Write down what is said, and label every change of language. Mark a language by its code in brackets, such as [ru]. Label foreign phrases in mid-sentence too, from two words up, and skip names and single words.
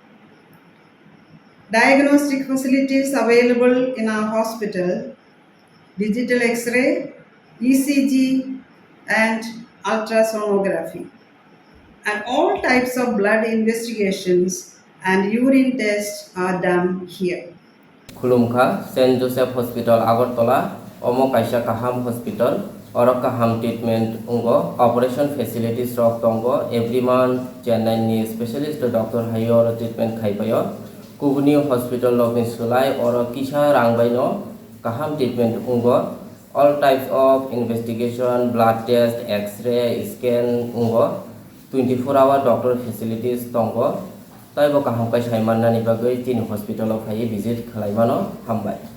[en] Diagnostic facilities available in our hospital, digital X-ray, ECG and ultrasonography. And all types of blood investigations and urine tests are done here. [trp] खुलुमखा सेंट जोसेफ हॉस्पिटल आगरतला ओमो काइसा काहाम हॉस्पिटल और काहाम ट्रीटमेंट उंगो [en] operation facilities [trp] रक दंगो [en] every month [trp] चेन्नई नि [en] specialist doctor [trp] हायो और ट्रीटमेंट खाइबायो कुबुनी हॉस्पिटल लकनि सुलाय और किसा रांगबायनो काहाम ट्रीटमेंट उंगो [en] all types of investigation blood test x-ray scan [trp] उंगो [en] 24-hour doctor facilities [trp] दंगो ताइबो काहाम काइसा माननानि बागै तीन हॉस्पिटल फाइ विजिट खालायमानो हामबाय।